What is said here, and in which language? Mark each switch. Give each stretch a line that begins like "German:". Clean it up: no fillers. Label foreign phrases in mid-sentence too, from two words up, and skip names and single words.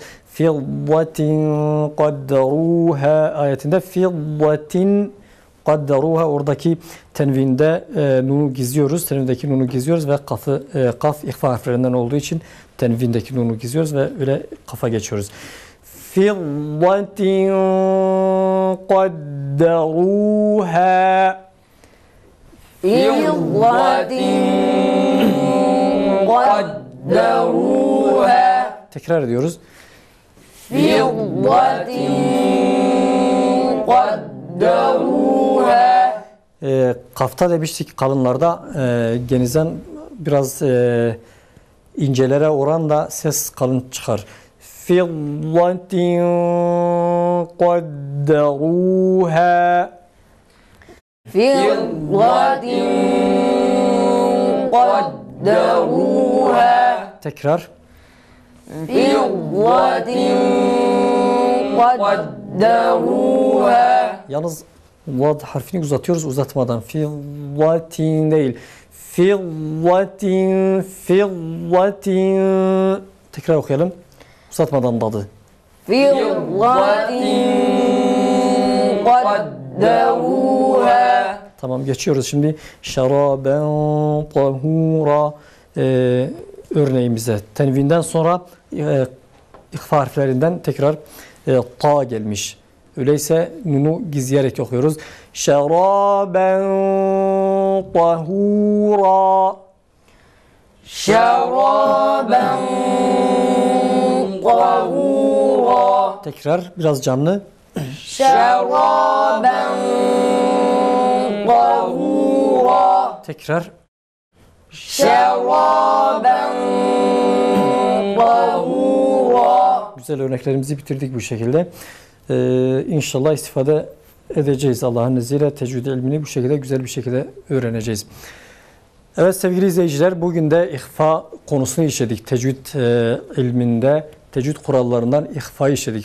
Arabic: فِضَّةٍ قَدَّرُوهَا
Turkish: ayetinde
Arabic: فِضَّةٍ قَدَّرُوهَا
Turkish: oradaki tenvinde nunu gizliyoruz. Tenvindeki nunu gizliyoruz ve kaf ihfa harflerinden olduğu için tenvindeki nunu gizliyoruz ve öyle kafa geçiyoruz.
Arabic: فِضَّةٍ قَدَّرُوهَا فِضَّةٍ قَدَّرُوهَا
Turkish: Tekrar ediyoruz.
Arabic: فِضَّةٍ قَدَّرُوهَا
Turkish: Kafta demiştik kalınlarda genizden biraz incelere oranla ses kalın çıkar.
Arabic: فِضَّةٍ قَدَّرُوهَا فِضَّةٍ قَدَّرُوهَا
Turkish: Tekrar.
Arabic: فِضَّةٍ قَدَّرُوهَا
Turkish: Yalnız vad harfini uzatıyoruz uzatmadan. Fiddatin değil. Fiddatin, fiddatin. Tekrar okuyalım. Uzatmadan dadı.
Arabic: فِضَّةٍ قَدَّرُوهَا
Turkish: Tamam geçiyoruz şimdi.
Arabic: شَرَابًا طَهُورًا
Turkish: örneğimize. Tenvinden sonra ihfa harflerinden tekrar ta gelmiş. Öyleyse nunu gizleyerek okuyoruz.
Arabic: شَرَابًا طَهُورًا. شَرَابًا طَهُورًا
Turkish: Tekrar biraz canlı.
Arabic: شَرَابًا طَهُورًا
Turkish: Tekrar.
Arabic: شَرَابًا طَهُورًا
Turkish: Güzel örneklerimizi bitirdik bu şekilde. İnşallah istifade edeceğiz Allah'ın izniyle. Tecvid ilmini bu şekilde güzel bir şekilde öğreneceğiz. Evet sevgili izleyiciler, bugün de ihfa konusunu işledik. Tecvid ilminde tecvid kurallarından ihfa işledik.